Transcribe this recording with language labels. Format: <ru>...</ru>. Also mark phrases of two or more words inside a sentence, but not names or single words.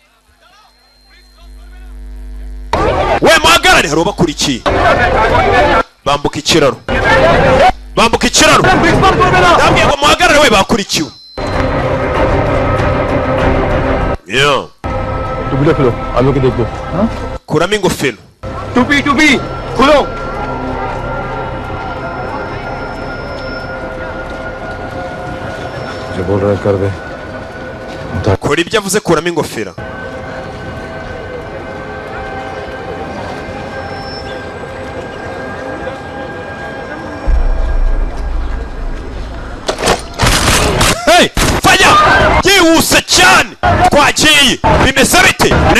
<rw>We muhagarare hari ubakurikiye. bambuka ikiraro ndambwiye ngo muhagarare we bakurikiwe yeah</rw> <hi>टुपी खोलो हम लोग देख लो हाँ</hi> <rw>kuramo ingofero</rw> <hi>टुपी खोलो जो बोल रहा है कर दे</hi> <rw>kora ibyo avuze kuramo ingofero yihuse cyane twagiye bimeze bite nawe</rw>